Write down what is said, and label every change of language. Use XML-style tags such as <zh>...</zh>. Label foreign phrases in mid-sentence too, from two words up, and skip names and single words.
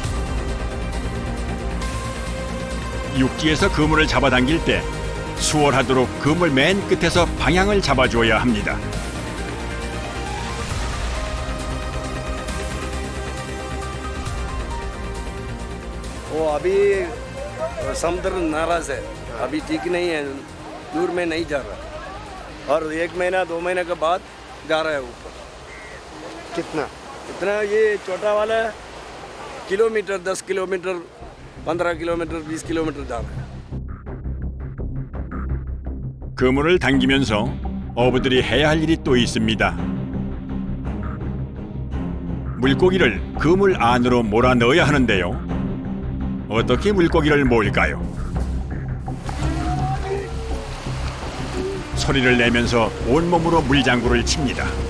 <ko>육지에서 그물을 잡아당길 때 수월하도록 그물 맨 끝에서 방향을 잡아줘야 합니다.</ko> <hi>वो अभी समुद्र नाराज है अभी ठीक नहीं है दूर में नहीं जा रहा और 1 महीना 2 महीने के बाद जा रहा है ऊपर कितना इतना ये छोटा वाला किलोमीटर 10 किलोमीटर 15 किलोमीटर 20 किलोमीटर जा रहा है</hi> <ko>그물을 당기면서 어부들이 해야 할 일이 또 있습니다. 물고기를 그물 안으로 몰아넣어야 하는데요. 어떻게 물고기를 모을까요? 소리를 내면서 온몸으로 물장구를 칩니다.</ko>